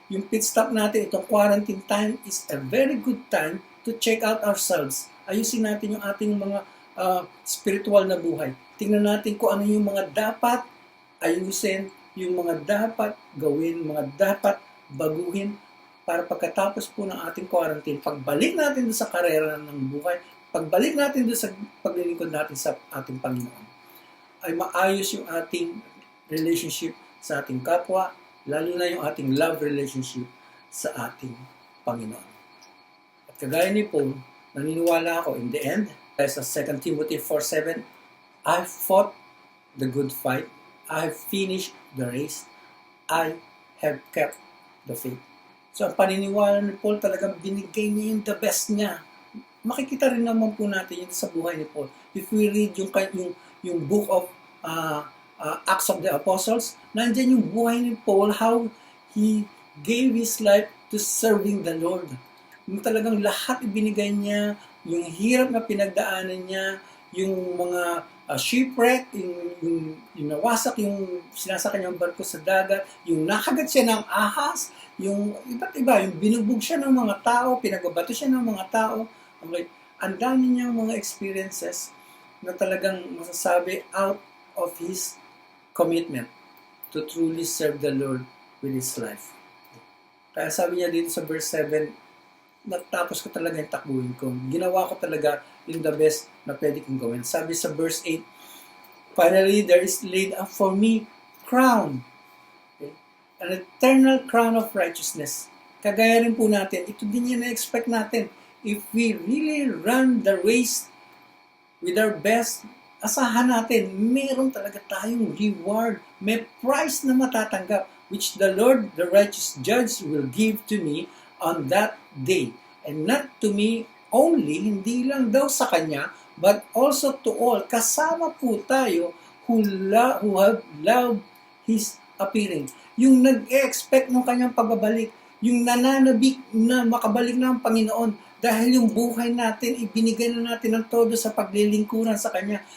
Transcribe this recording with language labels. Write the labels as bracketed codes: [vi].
[tl] Yung pit stop natin, itong [en] quarantine time is a very good time to check out ourselves. [tl] Ayusin natin yung ating mga spiritual na buhay. Tingnan natin kung ano yung mga dapat ayusin, yung mga dapat gawin, mga dapat baguhin para pagkatapos po ng ating quarantine, pagbalik natin doon sa karera ng buhay, pagbalik natin doon sa paglilingkod natin sa ating Panginoon, ay maayos yung ating relationship sa ating kapwa, lalo na yung ating love relationship sa ating Panginoon. At kagaya ni Paul, naniniwala ako [en] in the end, sa 2 Timothy 4:7, I fought the good fight, I have finished the race, I have kept the faith. [tl] So ang paniniwala ni Paul talagang binigay niya yung the best niya. Makikita rin naman po natin yun sa buhay ni Paul. [en] If we read yung book of Acts of the Apostles, [tl] nandyan yung buhay ni Paul, [en] how he gave his life to serving the Lord. [tl] Yung talagang lahat ibinigay niya, yung hirap na pinagdaanan niya, yung mga shipwreck, yung nawasak yung sinasakyan niyang barko sa dagat, yung nakagat siya ng ahas, yung iba't iba, yung binubog siya ng mga tao, pinagbabato siya ng mga tao. Okay. Ang dami niyang mga experiences na talagang masasabi [en] out of his commitment to truly serve the Lord with his life. [tl] Kaya sabi niya dito sa verse 7, natapos ko talaga yung takbuhin ko. Ginawa ko talaga yung the best na pwede kong gawin. Sabi sa verse 8, [en] finally, there is laid up for me crown. [tl] Okay? [en] An eternal crown of righteousness. [tl] Kagaya rin po natin, ito din yung na-expect natin. [en] If we really run the race with our best, [tl] asahan natin, meron talaga tayong [en] reward. [tl] May prize na matatanggap, [en] which the Lord, the righteous judge, will give to me on that day. And not to me only, [tl] hindi lang daw sa Kanya, [en] but also to all. [tl] Kasama po tayo [en] who have loved His appearing. [tl] Yung nag-expect ng Kanyang pagbabalik, yung nananabik na makabalik na ang Panginoon, dahil yung buhay natin, ibinigay na natin ng todo sa paglilingkuran sa Kanya.